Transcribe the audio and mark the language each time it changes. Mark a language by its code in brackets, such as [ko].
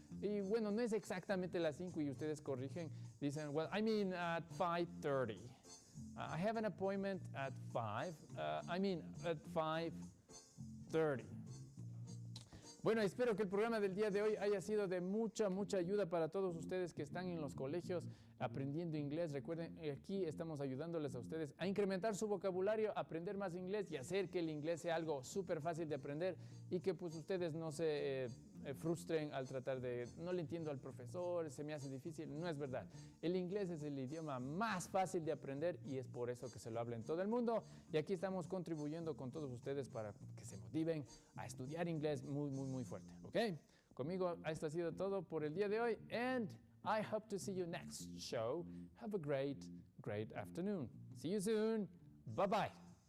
[es] Y bueno, no es exactamente las 5 y ustedes corrigen. [en] Dicen, well, I mean at 5:30. I have an appointment at 5. At 5:30. [es] Bueno, espero que el programa del día de hoy haya sido de mucha ayuda para todos ustedes que están en los colegios aprendiendo inglés. Recuerden, aquí estamos ayudándoles a ustedes a incrementar su vocabulario, aprender más inglés y hacer que el inglés sea algo súper fácil de aprender y que pues ustedes no se frustren al tratar de, no le entiendo al profesor, se me hace difícil. No es verdad. El inglés es el idioma más fácil de aprender y es por eso que se lo habla en todo el mundo. Y aquí estamos contribuyendo con todos ustedes para que se motiven a estudiar inglés muy fuerte. ¿Ok? Conmigo esto ha sido todo por el día de hoy. [en] And I hope to see you next show. Have a great afternoon. See you soon. Bye-bye.